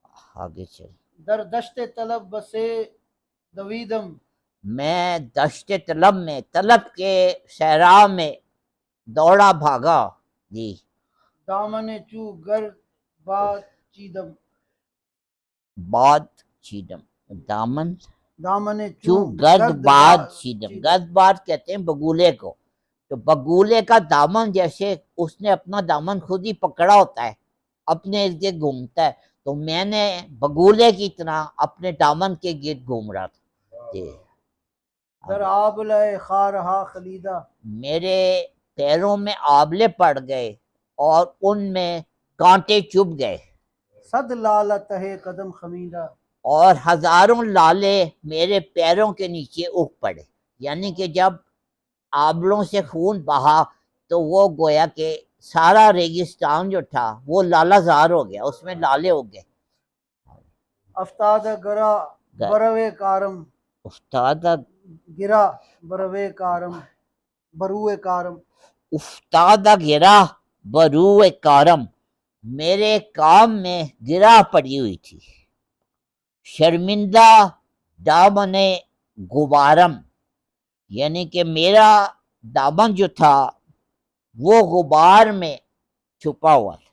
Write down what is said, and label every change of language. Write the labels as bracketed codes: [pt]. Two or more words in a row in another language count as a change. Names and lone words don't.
[ur] آگے چل۔ [fa] در دشت طلب بسے دویدم، [ur] میں دشت طلب میں، طلب کے صحرا میں دوڑا بھاگا، جی۔ [fa] دامن چو گر باد چیدم، باد چیدم، دامن دامن چو گرد باد چیدم، [ur] گرد باد کہتے ہیں بگولے کو، تو بگولے کا دامن جیسے اس نے اپنا دامن خود ہی پکڑا ہوتا ہے، اپنے ارد گرد گھومتا ہے، تو میں نے بگولے کی طرح اپنے دامن کے گرد گھوم رہا تھا، جی۔ [fa] در آبلہ خارہا خلیدہ، [ur] میرے پیروں میں آبلے پڑ گئے اور ان میں کانٹے چبھ گئے، [fa] صد لالہ تہے قدم خمیدہ، [ur] اور ہزاروں لالے میرے پیروں کے نیچے اگ پڑے، یعنی کہ جب آبلوں سے خون بہا تو وہ گویا کہ سارا ریگستان جو تھا وہ لالہ زار ہو گیا، اس میں لالے ہو گئے۔ [fa] افتاد گرا بروے کارم، استاد گرا بروے کارم، بروئے کارم، افتاد گرا برو کارم، [ur] میرے کام میں گرا پڑی ہوئی تھی، [fa] شرمندہ دامن غبارم، [ur] یعنی کہ میرا دامن جو تھا وہ غبار میں چھپا ہوا تھا۔